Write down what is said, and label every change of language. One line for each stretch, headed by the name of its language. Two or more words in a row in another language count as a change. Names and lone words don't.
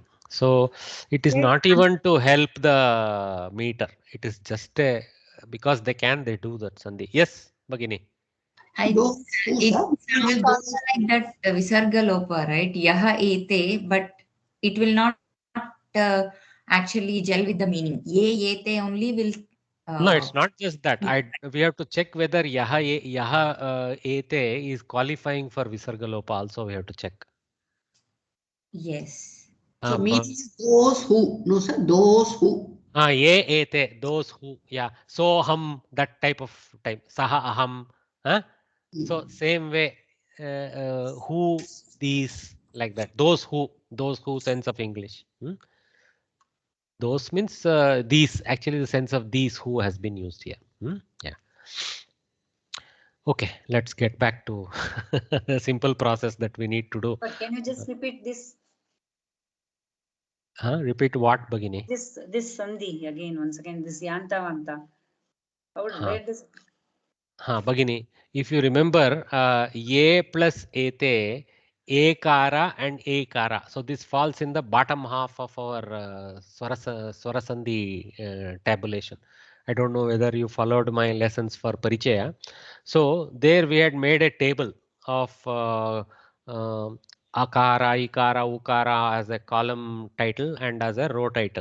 English: So it is not even to help the meter. It is just because they do that, Sandhi. Yes, Bhagini. It sounds also like that
Sanskrit: Visarga Lopa,
English: right?
Sanskrit: Yaha ete,
English: but it will not actually gel with the meaning.
Sanskrit: Ye ete
English: only will. No, it's not just that. We have to check whether
Sanskrit: yaha ete
English: is qualifying for
Sanskrit: Visarga Lopa.
English: Also, we have to check. Yes. So means those who, no sir, those who.
Sanskrit: Ye ete,
English: those who, yeah. So hum, that type of type.
Sanskrit: Saha aham.
English: So same way, who, these, like that. Those who sense of English. Those means these, actually the sense of these who has been used here. Yeah. Okay, let's get back to the simple process that we need to do. But can you just repeat this? Repeat what, Bhagini? This sandhi again, once again, this yantavanta. Where does Bhagini, if you remember, A plus ete, ekara and ekara. So this falls in the bottom half of our Swarasandhi tabulation. I don't know whether you followed my lessons for Parichaya. So there we had made a table of akara, ikara, ukara as a column title and as a row title.